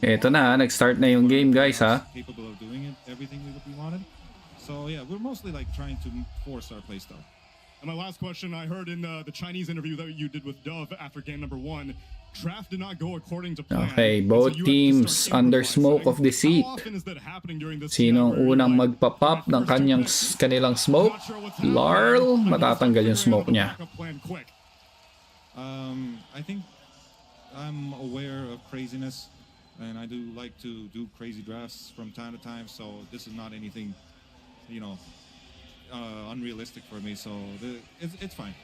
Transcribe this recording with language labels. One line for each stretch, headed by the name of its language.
Filipino: Eto na, nag-start na yung game guys ha.
English: Capable of doing it, everything we wanted. So yeah, we're mostly like trying to force our playstyle. And my last question, I heard in the Chinese interview that you did with Dove after game number 1, draft did not go according to plan. Okay, both teams under smoke of the seat.
Filipino: Sinong unang magpa-pop ng kanilang smoke? Larl, matatanggal yung smoke niya.
English: I think I'm aware of craziness, and I do like to do crazy drafts from time to time, so this is not anything, unrealistic for me, so it's fine,